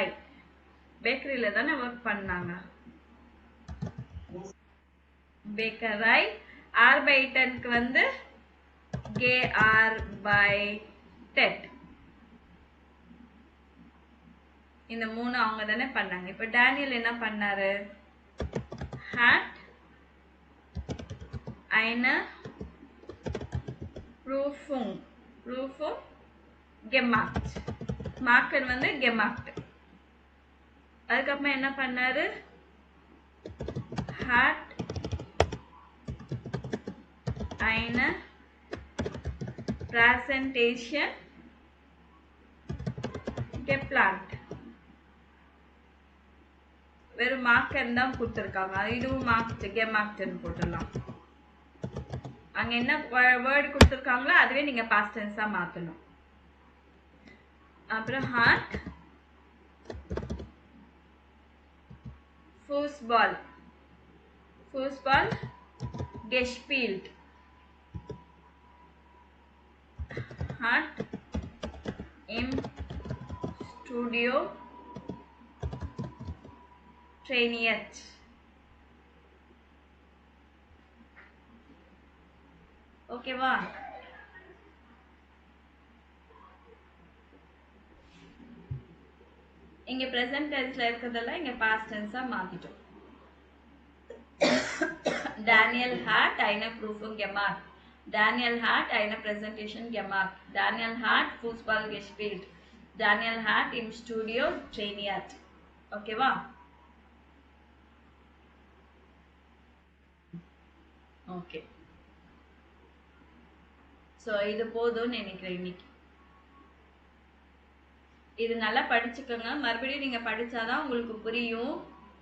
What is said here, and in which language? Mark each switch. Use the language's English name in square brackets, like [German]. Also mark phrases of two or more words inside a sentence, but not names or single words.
[Tamil] பேக்கரியில் தானே ஒர்க் பண்ணாங்க. பேக்கரை. ஆர்பைட்டனுக்கு வந்து gearbeitet. இந்த மூணு அவங்க தானே பண்ணாங்க. இப்போ டேனியல் என்ன பண்ணாரு, [German] hat eine Prüfung gemacht. [Tamil] மார்க்கன் வந்து gemacht. அதுக்கப்புறம் என்ன பண்ணாரு, [German] hat eine Präsentation geplant. [Tamil] வெறும் மார்க்கன் தான் கொடுத்துருக்காங்க, இதுவும் gemachtன்னு போட்டுடலாம். அங்க என்ன வேர்டு கொடுத்துருக்காங்களோ அதுவே நீங்க பாஸ்ட் டென்ஸா மாத்தணும். [German] அப்புறம் hat Fußball gespielt, hat im Studio trainiert. [Tamil] ஓகேவா? இங்க [English] present tense [Tamil] ல இருக்கிறதெல்லாம் இங்க [English] past tense- [Tamil] ஆ மாத்திட்டோம். [German] Daniel hat eine Prüfung gemacht. Daniel hat eine Präsentation gemacht. Daniel hat Fußball gespielt. Daniel hat im Studio trainiert. [Tamil] ஓகேவா? ஓகே. ஸோ இது போதும்னு நினைக்கிறேன் இன்னைக்கு. இது நல்லா படிச்சுக்கோங்க. மறுபடியும் நீங்க படிச்சாதான் உங்களுக்கு புரியும்.